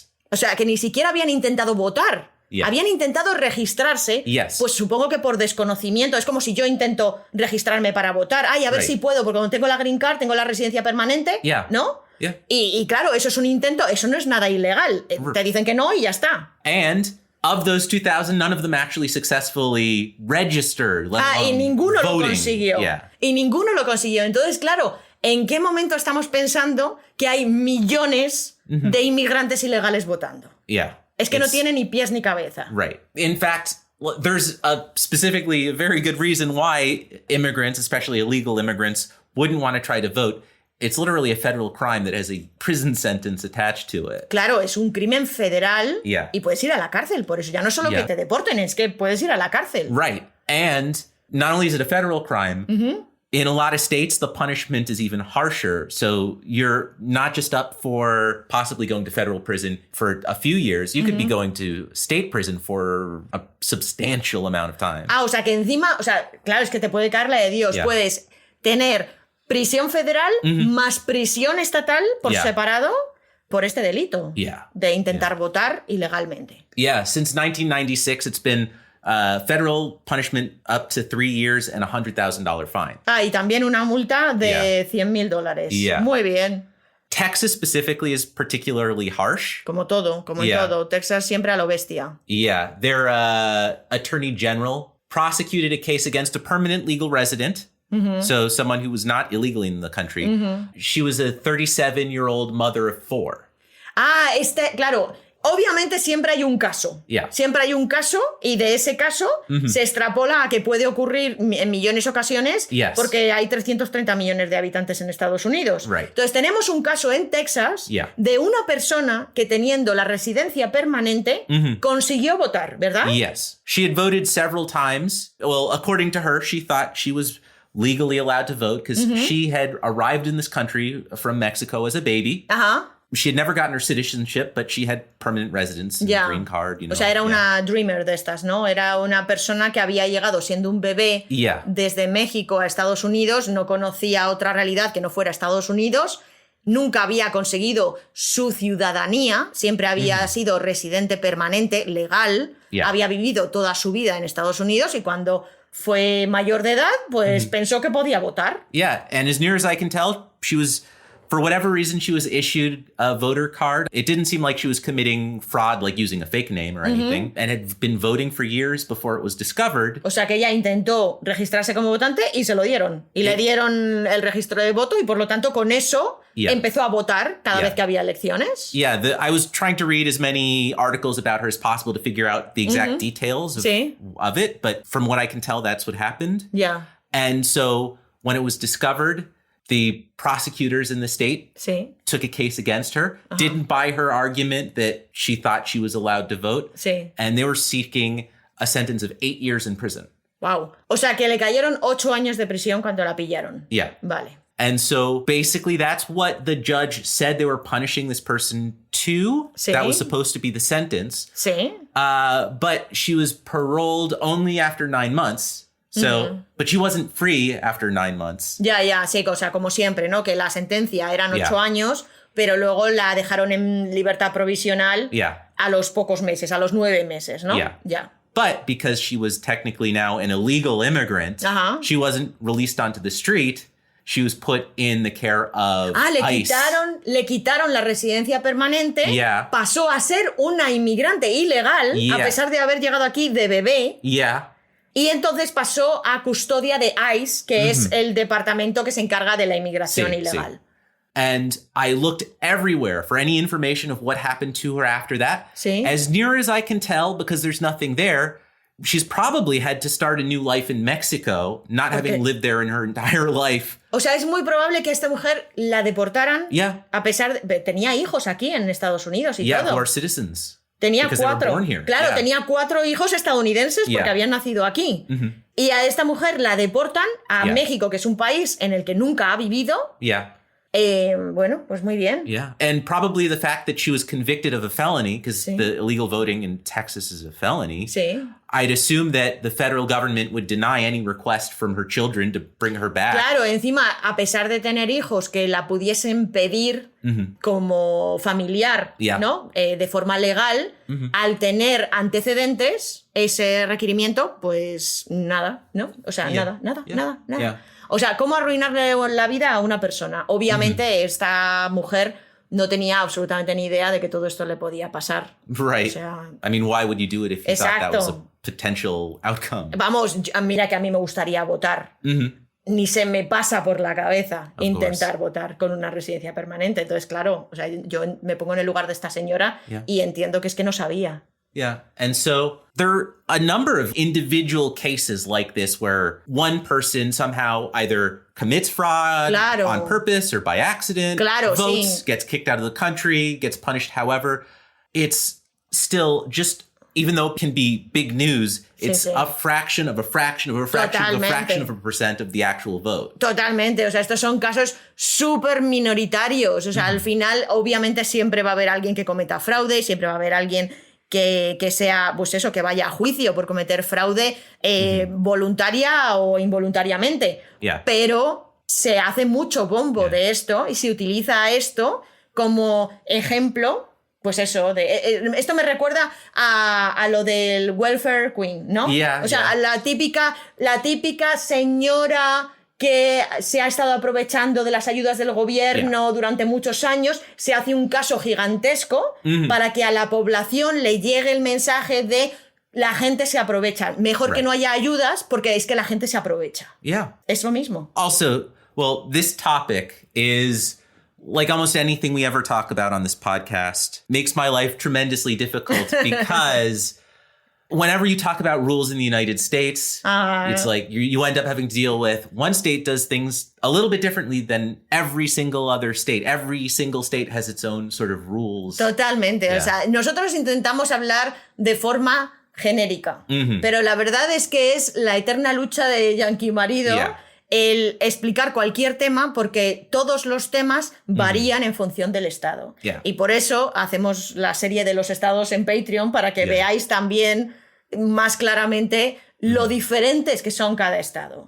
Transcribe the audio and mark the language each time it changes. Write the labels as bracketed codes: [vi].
[es] O sea, que ni siquiera habían intentado votar. Habían intentado registrarse, pues supongo que por desconocimiento. Es como si yo intento registrarme para votar. Ay, a ver si puedo, porque como tengo la green card, tengo la residencia permanente, ¿no? Y claro, eso es un intento, eso no es nada ilegal. Te dicen que no y ya está. [en] And of those 2,000, none of them actually successfully registered. [es] Y ninguno lo consiguió. Y ninguno lo consiguió. Entonces, claro, ¿en qué momento estamos pensando que hay millones de inmigrantes ilegales votando? Es que no tiene ni pies ni cabeza. [en] In fact, there's specifically a very good reason why immigrants, especially illegal immigrants, wouldn't want to try to vote. It's literally a federal crime that has a prison sentence attached to it. [es] Claro, es un crimen federal y puedes ir a la cárcel. Por eso ya no solo que te deporten, es que puedes ir a la cárcel. [en] And not only is it a federal crime, in a lot of states, the punishment is even harsher. So you're not just up for possibly going to federal prison for a few years. You could be going to state prison for a substantial amount of time. [es] O sea, que encima, o sea, claro, es que te puede caer la de Dios. Puedes tener prisión federal más prisión estatal por separado por este delito de intentar votar ilegalmente. [en] Since 1996, it's been federal punishment up to 3 years and $100,000 fine. [es] Y también una multa de $100,000. Muy bien. [en] Texas specifically is particularly harsh. [es] Como todo, como en todo. Texas siempre a lo bestia. [en] Their attorney general prosecuted a case against a permanent legal resident. So someone who was not illegally in the country. She was a 37-year-old mother of 4. [es] Claro. Obviamente siempre hay un caso. Siempre hay un caso y de ese caso se extrapola a que puede ocurrir en millones de ocasiones porque hay 330 millones de habitantes en Estados Unidos. Entonces tenemos un caso en Texas de una persona que teniendo la residencia permanente consiguió votar, ¿verdad? [en] Yes. She had voted several times. Well, according to her, she thought she was legally allowed to vote because she had arrived in this country from Mexico as a baby. She had never gotten her citizenship, but she had permanent residence and green card. [es] O sea, era una dreamer de estas, ¿no? Era una persona que había llegado siendo un bebé desde México a Estados Unidos, no conocía otra realidad que no fuera Estados Unidos, nunca había conseguido su ciudadanía, siempre había sido residente permanente, legal, había vivido toda su vida en Estados Unidos y cuando fue mayor de edad, pues pensó que podía votar. [en] And as near as I can tell, she was... For whatever reason, she was issued a voter card. It didn't seem like she was committing fraud, like using a fake name or anything, and had been voting for years before it was discovered. [es] O sea, que ella intentó registrarse como votante y se lo dieron. Y le dieron el registro de voto y, por lo tanto, con eso empezó a votar cada vez que había elecciones. [en] I was trying to read as many articles about her as possible to figure out the exact details of it, but from what I can tell, that's what happened. And so when it was discovered, the prosecutors in the state took a case against her, didn't buy her argument that she thought she was allowed to vote, and they were seeking a sentence of 8 years in prison. [es] Wow. O sea, que le cayeron 8 años de prisión cuando la pillaron. [en] Yeah. [es] Vale. [en] And so basically that's what the judge said they were punishing this person to. [es] Sí. [en] That was supposed to be the sentence. [es] Sí. [en] But she was paroled only after 9 months. So, but she wasn't free after 9 months. [es] Ya, sí, o sea, como siempre, ¿no? Que la sentencia eran 8 años, pero luego la dejaron en libertad provisional a los pocos meses, a los 9 meses, ¿no? [en] Yeah. But because she was technically now an illegal immigrant, she wasn't released onto the street. She was put in the care of ICE. [es] Le quitaron la residencia permanente, pasó a ser una inmigrante ilegal, a pesar de haber llegado aquí de bebé. Y entonces pasó a custodia de ICE, que es el departamento que se encarga de la inmigración ilegal. Sí. [en] And I looked everywhere for any information of what happened to her after that. [es] Sí. [en] As near as I can tell, because there's nothing there, she's probably had to start a new life in Mexico, not having lived there in her entire life. [es] O sea, es muy probable que a esta mujer la deportaran, a pesar de... Tenía hijos aquí en Estados Unidos y todo. [en] Who are citizens. [es] Tenía 4. Claro, tenía 4 hijos estadounidenses porque habían nacido aquí. Y a esta mujer la deportan a México, que es un país en el que nunca ha vivido. Bueno, pues muy bien. [en] And probably the fact that she was convicted of a felony, because the illegal voting in Texas is a felony. I'd assume that the federal government would deny any request from her children to bring her back. [es] Claro, encima, a pesar de tener hijos que la pudiesen pedir como familiar, ¿no? De forma legal, al tener antecedentes, ese requerimiento, pues nada, ¿no? O sea, nada. O sea, ¿cómo arruinarle la vida a una persona? Obviamente, esta mujer no tenía absolutamente ni idea de que todo esto le podía pasar. [en] Right. [es] O sea, [en] I mean, why would you do it if you thought that was a potential outcome? [es] Vamos, mira que a mí me gustaría votar. Ni se me pasa por la cabeza intentar votar con una residencia permanente. Entonces, claro, o sea, yo me pongo en el lugar de esta señora y entiendo que es que no sabía. [en] And so there are a number of individual cases like this where one person somehow either commits fraud on purpose or by accident, votes, gets kicked out of the country, gets punished. However, it's still just, even though it can be big news, it's a fraction of a fraction of a fraction of a fraction of a percent of the actual vote. [es] Totalmente. O sea, estos son casos súper minoritarios. O sea, al final, obviamente, siempre va a haber alguien que cometa fraude, siempre va a haber alguien que sea, pues eso, que vaya a juicio por cometer fraude voluntaria o involuntariamente. Pero se hace mucho bombo de esto y se utiliza esto como ejemplo, pues eso, esto me recuerda a lo del welfare queen, ¿no? O sea, la típica señora que se ha estado aprovechando de las ayudas del gobierno durante muchos años, se hace un caso gigantesco para que a la población le llegue el mensaje de la gente se aprovecha. Mejor que no haya ayudas porque es que la gente se aprovecha. Es lo mismo. [en] Also, well, this topic is, like almost anything we ever talk about on this podcast, makes my life tremendously difficult because whenever you talk about rules in the United States, it's like you end up having to deal with one state does things a little bit differently than every single other state. Every single state has its own sort of rules. [es] Totalmente. O sea, nosotros intentamos hablar de forma genérica, pero la verdad es que es la eterna lucha de Yankee marido el explicar cualquier tema porque todos los temas varían en función del estado. Y por eso hacemos la serie de los estados en Patreon para que veáis también más claramente lo diferentes que son cada estado.